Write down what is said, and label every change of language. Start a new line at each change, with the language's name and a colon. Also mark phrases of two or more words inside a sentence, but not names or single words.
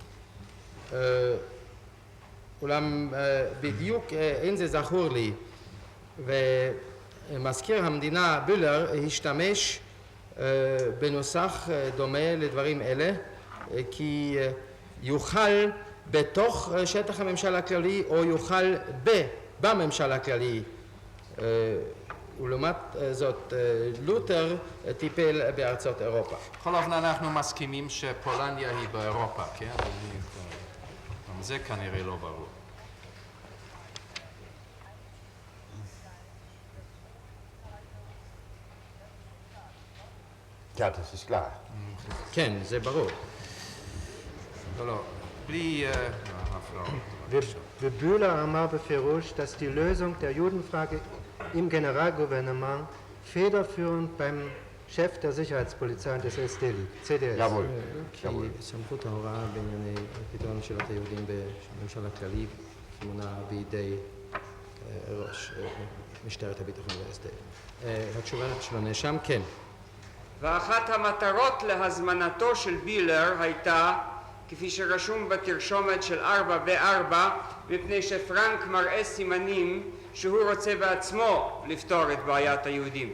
Hebrew: אולם בדיוק אין זה זכור לי, ומזכיר המדינה בולר השתמש בנוסח דומה לדברים אלה, כי יוכל בתוך שטח הממשל הכללי או יוכל בממשל הכללי. ולעומת זאת לותר טיפל בארצות אירופה. בכל אופן אנחנו מסכימים שפולניה היא באירופה, כן? גם זה כנראה לא ברור.
German: Ja, das ist klar.
Hebrew: כן, זה ברור. לא, בלי הפרעות. ובühler אמר בפירוש,
German: dass die Lösung der Judenfrage im Generalgouvernement federführend beim Chef der Sicherheitspolizei des CDS. Jawohl.
Hebrew: כי סמכות ההוראה בענייני פתרון שאלת היהודים בממשל הכללי מונה בידי ראש משטרת הביטחון וההסד. התשובה של הנאשם, כן. ואחת המטרות להזמנתו של בילר הייתה, כפי שרשום בתרשומת של 4 מפני שפרנק מראה סימנים שהוא רוצה בעצמו לפתור את בעיית היהודים.